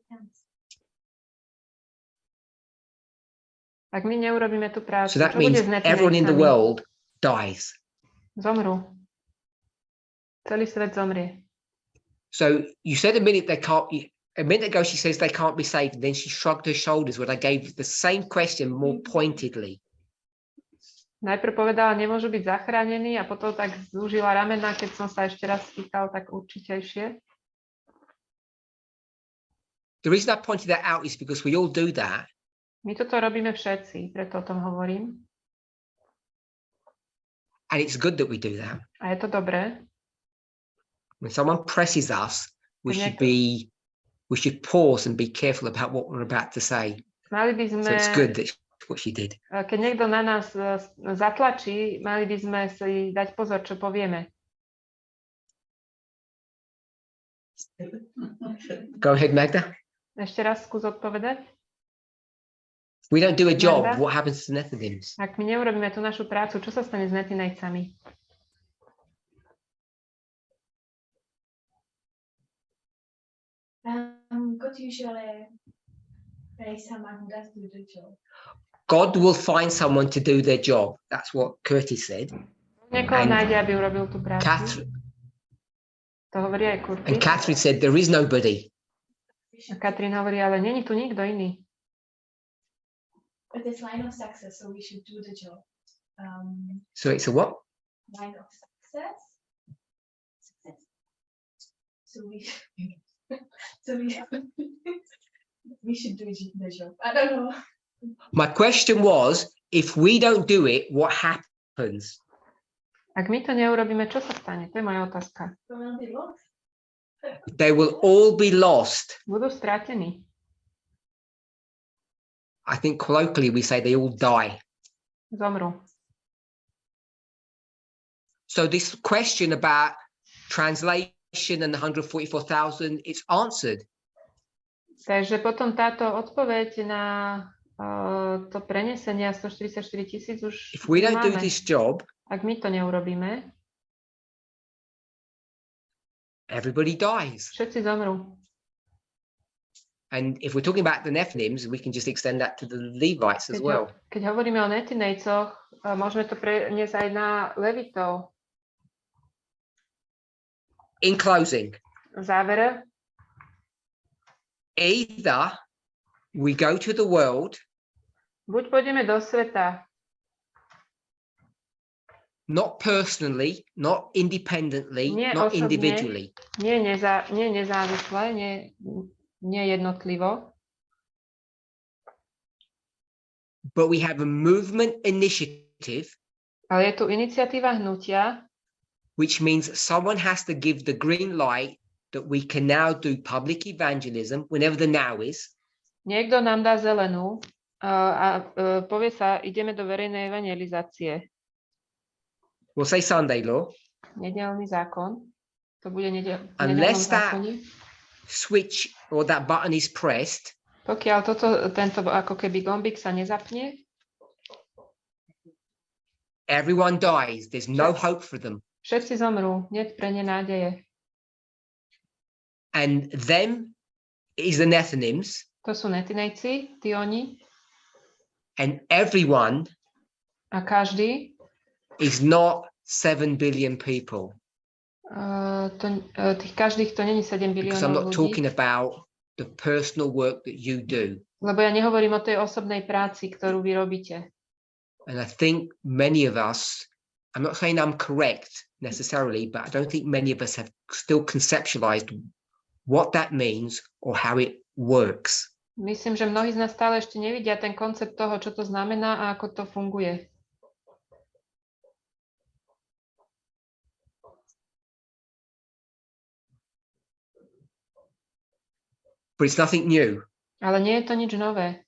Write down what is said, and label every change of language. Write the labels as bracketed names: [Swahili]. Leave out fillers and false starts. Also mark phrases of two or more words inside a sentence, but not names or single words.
[Slovak] Ak my neurobíme tú prácu, [English] So that [Slovak] čo bude [English] means [Slovak] s [English] everyone in the [Slovak] netinejcami? [English] world dies. [Slovak] Zomrú. Celý svet zomrie. [English] So you said a minute ago she says they can't be saved, and then she shrugged her shoulders when I gave the same question more pointedly. [Slovak] Najprv povedala, nemôžu byť zachránení a potom tak zúžila ramená, keď som sa ešte raz spýtal, tak určitejšie. [English] The reason I pointed that out is because we all do that. [Slovak] My toto robíme všetci, preto o tom hovorím. [English] And it's good that we do that. [Slovak] A je to dobré. [English] When someone presses us, we should pause and be careful about what we're about to say. [Slovak] Mali by sme, [English] So it's good that what she did. [Slovak] keď niekto na nás zatlačí, mali by sme si dať pozor, čo povieme. [English] Go ahead, Magda. [Slovak] Ešte raz skús odpovedať. [English] If we don't do a job, Magda? what happens to the Nephilims? [Slovak] Ak my neurobíme tú našu prácu, čo sa stane s netinejcami? [English] God usually pays someone who does do the job. God will find someone to do their job. That's what Curtis said. [Slovak] Niekoho [English] And [Slovak] nájde, aby urobil tú prácu. To hovorí aj Curtis. [English] And Catherine said there is nobody. [Slovak] A Katrin hovorí, ale není tu nikto iný. [English] But it's line of success, so we should do the job. So it's a what? Line of success. Success. So we we should do the job. I don't know. My question was, if we don't do it, what happens? [Slovak] Ak my to neurobíme, čo sa stane? To je moja otázka. [English] So we'll be lost. They will all be lost. [Slovak] Budú strátení. [English] I think colloquially we say they all die. [Slovak] Zomrú. [English] So this question about translation and the 144,000, it's answered. [Slovak] Takže potom táto odpoveď na to prenesenie 144 000 už [English] If we don't do [Slovak] máme. [English] this job, [Slovak] Ak my to neurobíme, [English] everybody dies. [Slovak] všetci zomrú. [English] And if we're talking about the Nephilims, we can just extend that to the Levites as well. [Slovak] Keď hovoríme o netinejcoch, môžeme to preniesť aj na levitov. [English] In closing, [Slovak] V závere, [English] either we go to the world, [Slovak] buď pôjdeme do sveta, [English] not personally, not independently, [Slovak] Nie [English] not [Slovak] osobne. [English] individually, [Slovak] nie nezávisle, nie jednotlivo, [English] but we have a movement initiative, [Slovak] Ale je tu iniciatíva hnutia, [English] which means someone has to give the green light that we can now do public evangelism whenever the now is. [Slovak] niekto nám dá zelenú a povie sa, ideme do verejnej evanjelizácie. [English] We'll say Sunday law. [Slovak] Nedeľný zákon. To bude v nedeľnom [English] Unless that [Slovak] zákone. [English] switch or that button is pressed, [Slovak] Pokiaľ tento ako keby gombík sa nezapne, [English] everyone dies. There's no hope for them. [Slovak] všetci zomrú, nie pre ne nádeje. [English] And them is the Nethinims, [Slovak] To sú netinejci, tí oni, [English] and everyone [Slovak] a každý, [English] is not 7 billion people. [Slovak] Tých každých to není 7 [English] Because I'm [Slovak] biliónov [English] not [Slovak] ľudí. [English] talking about the personal work that you do. [Slovak] Lebo ja nehovorím o tej osobnej práci, ktorú vy robíte. [English] And I think many of us, I'm not saying I'm correct necessarily, but I don't think many of us have still conceptualized what that means or how it works. [Slovak] Myslím, že mnohí z nás stále ešte nevidia ten koncept toho, čo to znamená a ako to funguje. [English] But it's nothing new. [Slovak] Ale nie je to nič nové.